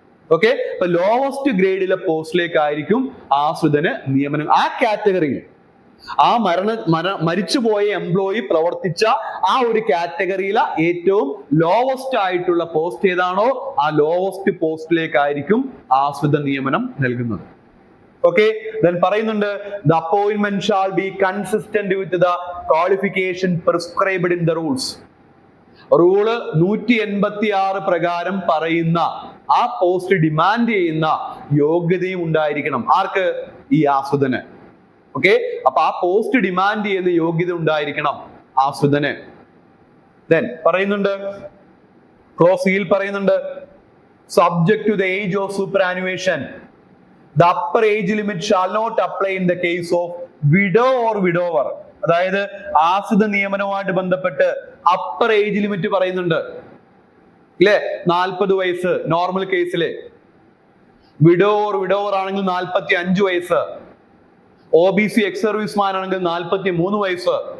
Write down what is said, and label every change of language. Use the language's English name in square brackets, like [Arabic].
[Malayalam] Okay, അപ്പൊ lowest ഗ്രേഡിലെ പോസ്റ്റിലേക്കായിരിക്കും ആശ്രിതന് നിയമനം. ആ കാറ്റഗറിയിൽ ആ മരിച്ചുപോയ എംപ്ലോയി പ്രവർത്തിച്ച ആ ഒരു കാറ്റഗറിയിലെ ഏറ്റവും ലോവസ്റ്റ് ആയിട്ടുള്ള പോസ്റ്റ് ഏതാണോ ആ ലോവസ്റ്റ് പോസ്റ്റിലേക്കായിരിക്കും ആശ്രിത നിയമനം നൽകുന്നത്. [English] okay, then [Malayalam] പറയുന്നുണ്ട് [English] the appointment shall be consistent with the qualification prescribed in the rules. [Malayalam] Rule 186 പ്രകാരം പറയുന്ന ആ പോസ്റ്റ് ഡിമാൻഡ് ചെയ്യുന്ന യോഗ്യതയും ഉണ്ടായിരിക്കണം. ആർക്ക്? ഈ ആശ്രിതന്. ഓക്കെ, അപ്പൊ ആ പോസ്റ്റ് ഡിമാൻഡ് ചെയ്യുന്ന യോഗ്യത ഉണ്ടായിരിക്കണം ആശ്രിതന്. [English] then [Malayalam] പറയുന്നുണ്ട്, ക്ലോസ് സിയിൽ പറയുന്നുണ്ട്, [English] subject to the age of superannuation, the upper age limit shall not apply in the case of widow or widower. [Malayalam] അതായത് ആശ്രിത നിയമനവുമായിട്ട് ബന്ധപ്പെട്ട് അപ്പർ ഏജ് ലിമിറ്റ് പറയുന്നുണ്ട് ഇല്ലേ, 40 വയസ്സ് നോർമൽ കേസില്, വിഡോ ഓർ വിഡോവർ ആണെങ്കിൽ 45 വയസ്സ്, OBC എക്സ് സർവീസ്മാൻ ആണെങ്കിൽ 43 വയസ്സ്.